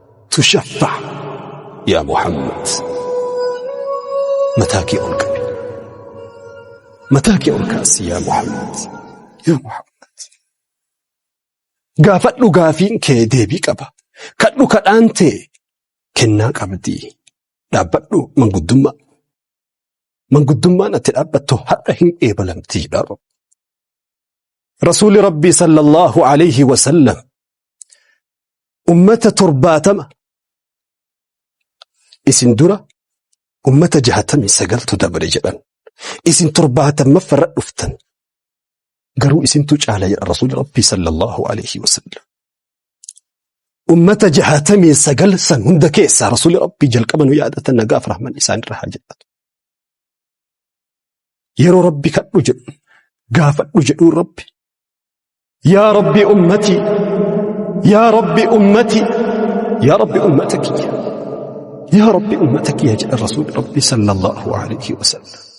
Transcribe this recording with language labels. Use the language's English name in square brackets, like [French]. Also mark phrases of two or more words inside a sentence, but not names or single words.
[Arabic] تشفع. يا محمد." [Oromo] Mataa kee ol qabi. Mataa kee ol kaasi, yaa Muhammad. Yaa Muhammad. Gaafadhu, gaafiin kee deebii qaba. Kadhu, kadhaan tee kennaa qabdi. Dhaabbadhu, manguddummaa. Manguddummaan ati dhaabbattu hadha hin eebalamtii dha. Rasuulli Rabbii [Arabic] صلى الله عليه وسلم [Oromo] ummata torbaatama isin dura ummata jahatamii sagaltu dabre jedhan. Isin torbaatammaffa irra dhuftan. Garuu isintu caala jedha Rasuulli Rabbii [Arabic] صلى الله عليه وسلم. [Oromo] Ummata jahatamii sagal san hunda keessaa Rasuulli Rabbii jalqaba nu yaadatan nagaaf rahman isaan irra haa jiraatu. Yeroo Rabbi kadhu jedhu, gaafadhu jedhu Rabbi, [Arabic] "يا رب أمتي يا رب أمتي, [Oromo] yaa Rabbi ummata kiyya, yaa Rabbi ummata kiyya," jedha Rasuulli Rabbii [Arabic] صلى الله عليه وسلم.